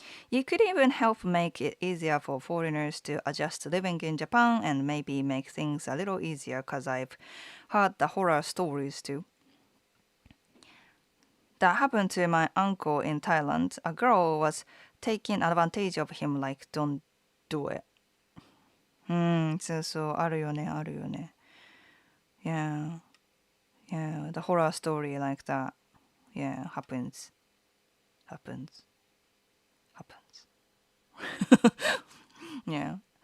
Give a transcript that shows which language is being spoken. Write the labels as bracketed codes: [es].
[en] You could even help make it easier for foreigners to adjust to living in Japan and maybe make things a little easier because I've heard the horror stories too. That happened to my uncle in Thailand. A girl was taking advantage of him like, don't do it. [ja] うん、そうそう、あるよね、あるよね。 [en] Yeah, yeah, the horror story like that. Yeah, happens, happens. Yeah.